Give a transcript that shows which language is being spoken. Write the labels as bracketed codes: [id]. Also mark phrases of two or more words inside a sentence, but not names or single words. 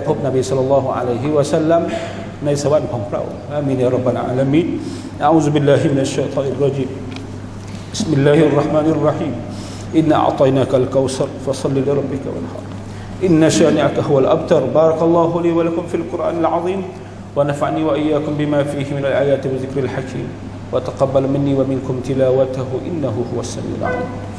[th] พบนบีศ็อลลัลลอฮุอะลัยฮิวะซัลลัมในสวรรค์ของพระองค์ [ar] آمين يا رب العالمين أعوذ بالله من الشيطان الرجيم بسم الله الرحمن الرحيم إنا أعطيناك الكوثر فصل لربك وانحر إن شانئك هو الأبتر بارك الله لي ولكم في القرآن العظيم ونفعني وإياكم بما فيه من الآيات والذكر الحكيم وتقبل مني ومنكم تلاوته إنه هو السميع العليم